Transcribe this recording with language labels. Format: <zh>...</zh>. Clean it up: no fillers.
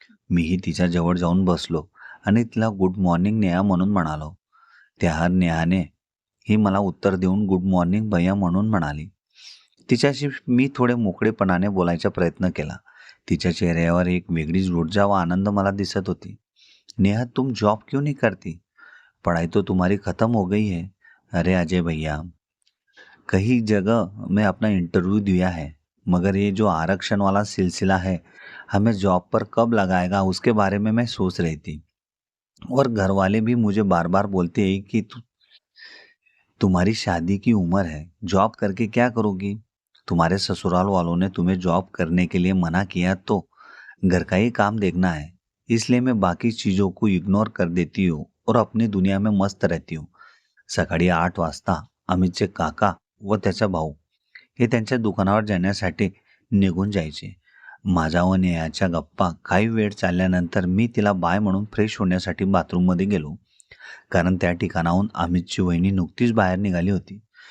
<mr>मीही तिच्या जवळ जाऊन बसलो आणि तिला गुड मॉर्निंग नेहा म्हणून म्हणालो. त्यावर नेहाने ही मला उत्तर देऊन गुड मॉर्निंग भैया म्हणून म्हणाली. तिच्याशी मी थोडे मोकळेपणाने बोलायचा प्रयत्न केला. तिच्या चेहऱ्यावर एक वेगळीच ऊर्जा व आनंद मला दिसत होती.</mr> <hi>नेहा, तुम जॉब क्यों नहीं करती? पढ़ाई तो तुम्हारी ख़त्म हो गई है. अरे अजय भैया, कई जगह मैं अपना इंटरव्यू दिया है, मगर ये जो आरक्षण वाला सिलसिला है हमें जॉब पर कब लगाएगा उसके बारे में मैं सोच रही थी. और घर वाले भी मुझे बार बार बोलते हैं कि तुम्हारी शादी की उम्र है, जॉब करके क्या करोगी? तुम्हारे ससुराल वालों ने तुम्हें जॉब करने के लिए मना किया तो घर का ही काम देखना है. इसलिए मैं बाकी चीज़ों को इग्नोर कर देती हूँ और अपनी दुनिया में मस्त रहती हूँ.</hi> <mr>सकाळी 8 वाजता अमितचे काका व त्याचा भाऊ हे त्यांच्या दुकानावर जाण्यासाठी निघून जायचे. माझ्या व नेहाच्या गप्पा काही वेळ चालल्यानंतर मी तिला बाय म्हणून फ्रेश होण्यासाठी बाथरूममध्ये गेलो, कारण त्या ठिकाणाहून अमितची वहिनी नुकतीच बाहेर निघाली होती.</mr>